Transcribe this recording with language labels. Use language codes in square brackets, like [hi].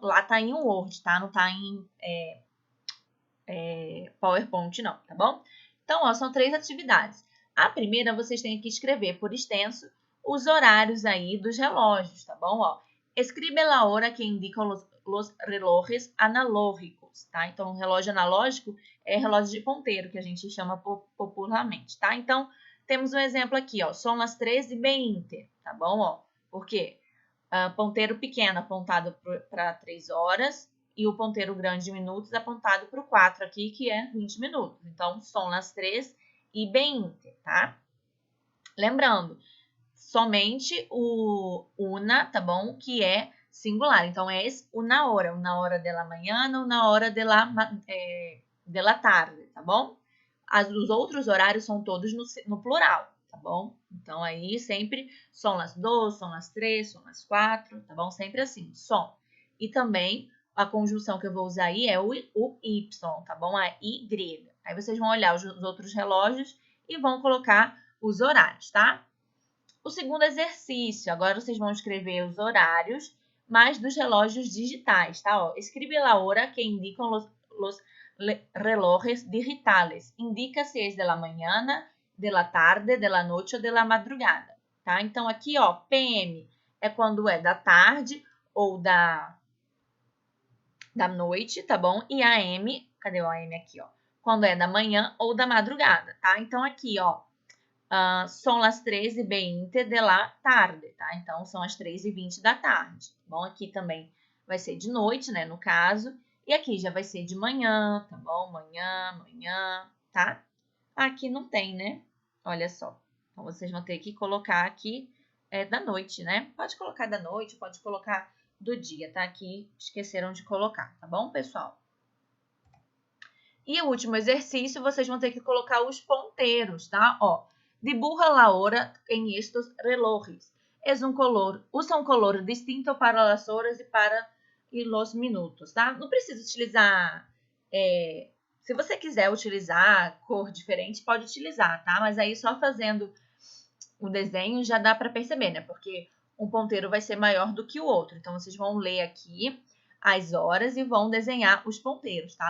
[pt] Lá tá em Word, tá? Não tá em PowerPoint não, tá bom? Então, ó, são 3 atividades. A primeira, vocês têm que escrever por extenso os horários aí dos relógios, tá bom? [es] Ó, escribe la hora que indicam los relojes analógicos, tá? [pt] Então, o relógio analógico é relógio de ponteiro, que a gente chama popularmente, tá? Então, temos um exemplo aqui, ó, são as 13:20, tá bom? Ó, por quê? Ponteiro pequeno apontado para 3 horas e o ponteiro grande de minutos apontado para o 4 aqui, que é 20 minutos. Então, são as 13:20, tá? Lembrando, somente o una, tá bom? Que é singular. Então, é [es] una hora de la mañana, una hora de la tarde, [pt] tá bom? Os outros horários são todos no plural, tá bom? Então, aí sempre são as 2, são as 3, são as 4, tá bom? Sempre assim, som. E também a conjunção que eu vou usar aí é o Y, tá bom? A Y. Aí vocês vão olhar os outros relógios e vão colocar os horários, tá? O segundo exercício, agora vocês vão escrever os horários, mais dos relógios digitais, tá? [es] Ó, escribe la hora que indicam los relojes digitales. [pt] Indica se é [es] de la mañana, de la tarde, de la noche ou de la madrugada, tá? [pt] Então, aqui, ó, PM é quando é da tarde ou da noite, tá bom? E AM, cadê o AM aqui, ó? Quando é da manhã ou da madrugada, tá? Então, aqui, ó, são as 13:20 [es] de la tarde, [pt] tá? Então, são as 3:20 da tarde. Bom, aqui também vai ser de noite, né, no caso. E aqui já vai ser de manhã, tá bom? Manhã, tá? Aqui não tem, né? Olha só. Então, vocês vão ter que colocar aqui da noite, né? Pode colocar da noite, pode colocar do dia, tá? Aqui esqueceram de colocar, tá bom, pessoal? E o último exercício, vocês vão ter que colocar os ponteiros, tá? [es] Ó, dibuja la hora en estos relojes. [pt] Usa um color distinto para as horas e para os minutos, tá? Não precisa utilizar... se você quiser utilizar cor diferente, pode utilizar, tá? Mas aí só fazendo o desenho já dá para perceber, né? Porque um ponteiro vai ser maior do que o outro. Então, vocês vão ler aqui as horas e vão desenhar os ponteiros, tá?